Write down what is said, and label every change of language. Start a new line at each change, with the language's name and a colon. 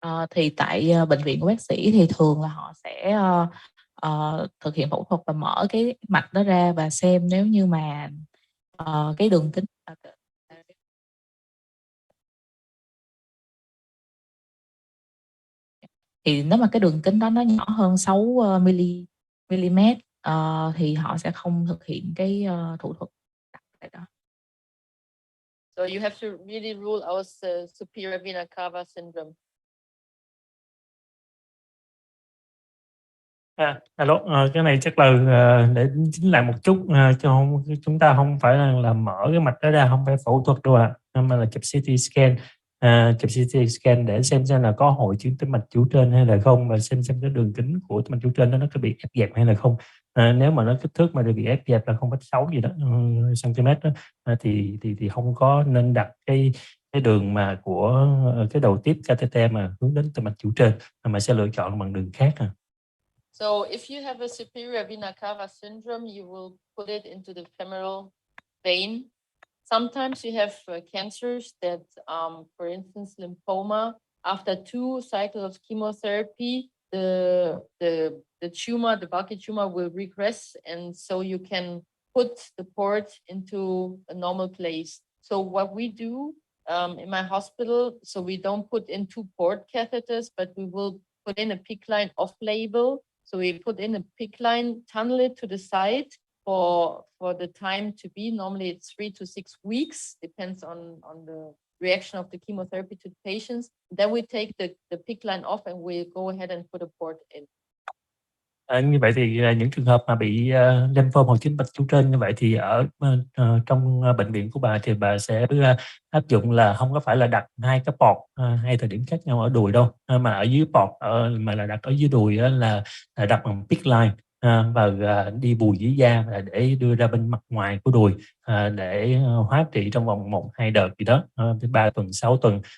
Vietnamese: Thì tại bệnh viện của bác sĩ thì thường là họ sẽ thực hiện phẫu thuật và mở cái mạch đó ra và xem nếu như mà cái đường kính thì nếu mà cái đường kính đó nó nhỏ hơn 6 mm thì họ sẽ không thực hiện cái thủ thuật đó.
English: So you have to really rule out superior vena cava syndrome.
Vietnamese: Alo, cái này chắc là để chính lại một chút, chứ không, chúng ta không phải là mở cái mạch đó ra, không phải phẫu thuật đâu ạ, mà là chụp CT scan, chụp CT scan để xem là có hội chứng tĩnh mạch chủ trên hay là không, và xem cái đường kính của tĩnh mạch chủ trên đó nó có bị ép dẹp hay là không. Nếu mà nó kích thước mà bị ép dẹp là 0,6 gì đó cm đó, thì không có nên đặt cái đường mà của cái đầu tiếp catheter mà hướng đến tĩnh mạch chủ trên, mà sẽ lựa chọn bằng đường khác.
English: So if you have a superior vena cava syndrome, you will put it into the femoral vein. Sometimes you have cancers that, for instance, lymphoma, after 2 cycles of chemotherapy, the tumor, the bulky tumor will regress, and so you can put the port into a normal place. So what we do in my hospital, so we don't put in 2 port catheters, but we will put in a PICC line off-label. So we put in a PICC line, tunnel it to the side for the time to be. Normally it's 3 to 6 weeks, depends on the reaction of the chemotherapy to the patients. Then we take the PICC line off and we go ahead and put a port in.
Vietnamese: Như vậy thì những trường hợp mà bị lymphoma hội chứng mạch chủ trên như vậy thì ở trong bệnh viện của bà thì bà sẽ áp dụng là không có phải là đặt 2 cái port 2 thời điểm khác nhau ở đùi đâu, mà ở dưới port mà là đặt ở dưới đùi là đặt bằng PICC line và đi bùi dưới da và để đưa ra bên mặt ngoài của đùi để hóa trị trong vòng 1-2 đợt gì đó, 3 tuần 6 tuần.